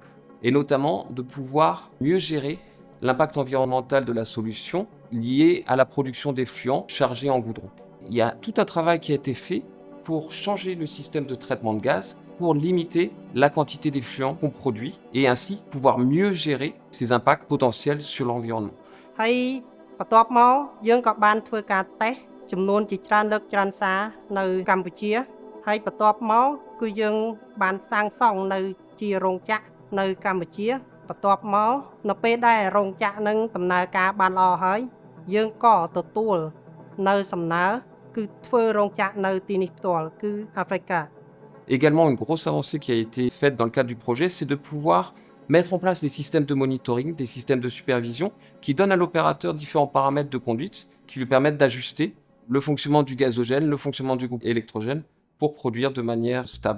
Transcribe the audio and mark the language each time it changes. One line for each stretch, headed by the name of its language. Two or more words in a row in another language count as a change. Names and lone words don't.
French: Et notamment de pouvoir mieux gérer l'impact environnemental de la solution lié à la production d'effluents chargés en goudron. Il y a tout un travail qui a été fait pour changer le système de traitement de gaz, pour limiter la quantité d'effluents qu'on produit et ainsi pouvoir mieux gérer ces impacts potentiels sur l'environnement.
Khmer: ចំនួនជាច្រើនលើកច្រើនសារនៅកម្ពុជាហើយបន្ទាប់មកគឺយើងបានសាងសង់នៅជារោងចក្រនៅកម្ពុជាបន្ទាប់មកនៅពេលដែលរោងចក្រនឹងដំណើរការបានល្អហើយយើងក៏ទទួលនៅសំណើគឺធ្វើរោងចក្រនៅទីនេះផ្ទាល់គឺ Africa.
French: Également, une grosse avancée qui a été faite dans le cadre du projet, c'est de pouvoir mettre en place des systèmes de monitoring, des systèmes de supervision qui donnent à l'opérateur différents paramètres de conduite qui lui permettent d'ajuster le fonctionnement du gazogène, le fonctionnement du groupe électrogène pour produire de manière stable.